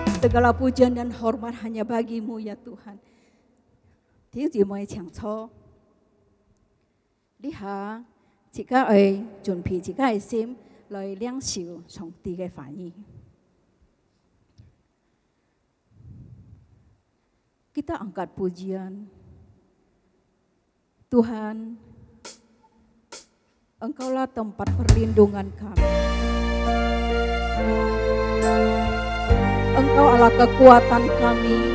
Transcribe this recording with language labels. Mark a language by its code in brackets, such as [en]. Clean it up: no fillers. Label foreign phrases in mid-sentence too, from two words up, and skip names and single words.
[id] segala pujian dan hormat hanya bagi-Mu ya Tuhan. [yue] 弟兄姊妹請坐，呢下自家去準備自家嘅心來領受上帝嘅話語。 [id] Kita angkat pujian, Tuhan, Engkaulah tempat perlindungan kami. Engkau adalah kekuatan kami.